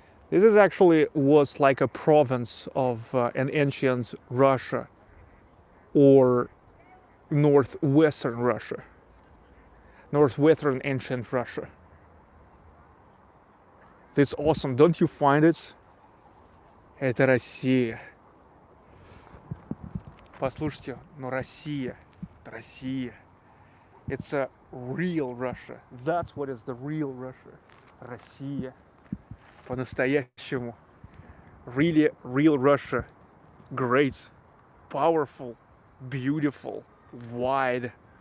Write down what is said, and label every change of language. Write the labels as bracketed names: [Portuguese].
[English] This is actually was like a province of an ancient Russia, or northwestern Russia, northwestern ancient Russia. It's awesome, don't you find it? [Russian] Это Россия. Послушайте, но Россия, Россия. [English] It's a real Russia. That's what is the real Russia. [Russian] Россия. По-настоящему. [English] Really real Russia. Great, powerful, beautiful, wide.